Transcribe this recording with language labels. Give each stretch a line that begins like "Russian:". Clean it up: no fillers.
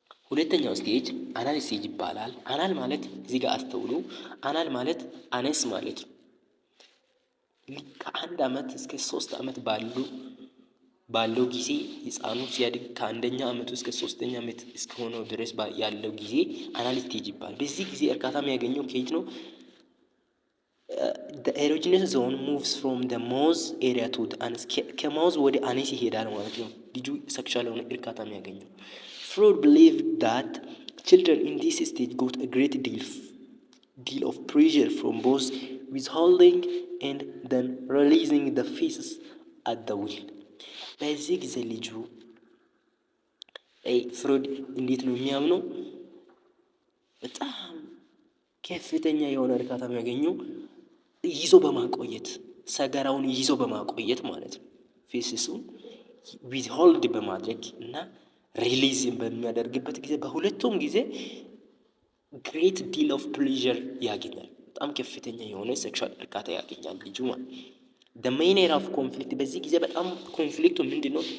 Amharic: ሁለተኛው ስቴጅ አናል ስቴጅ ይባላል። አናል ማለት እዚህ ጋር አስተውሉ። አናል ማለት አነስ ማለት ነው። ከ1 ዓመት እስከ 3 ዓመት ባለው ጊዜ ህፃኑ ሲያድግ ከ1ኛ ዓመቱ እስከ 3ኛ ዓመት እስከሆነው ድረስ ያለው ጊዜ አናል ስቴጅ ይባላል። በዚህ ጊዜ እርካታ የሚያገኘው ከየት ነው?
English: the erogenous zone moves from the mouth area to the anus
Amharic: ከማውዝ ወደ አነስ ይሄዳል ማለት ነው። ልጁ ሴክሹዋል የሆነ እርካታ የሚያገኘው
English: Freud believed that children in this stage got a great deal of pressure from both withholding and then releasing the feces at the will.
Amharic: በዚህ ጊዜ ልጁ ፍሮይድ እንዴት ነው የሚያምነው? በጣም ከፍተኛ የሆነ እርካታ የሚያገኘው ይዞ በማቆየት ሰገራውን ይዞ በማቆየት ማለት ነው። ፌሲሱን ዊዝሆልድ በማድረግ እና ሪሊዝ በሚያደርግበት ጊዜ በሁለቱም ጊዜ ግሬት ዲል ኦፍ ፕሌዠር ያገኛል። በጣም ከፍተኛ የሆነ ሴክሹዋል እርካታ ያገኛል ልጁ ማለት ነው።
English: the main area of conflict
Amharic: በዚህ ጊዜ በጣም ኮንፍሊክቱ ምንድነው?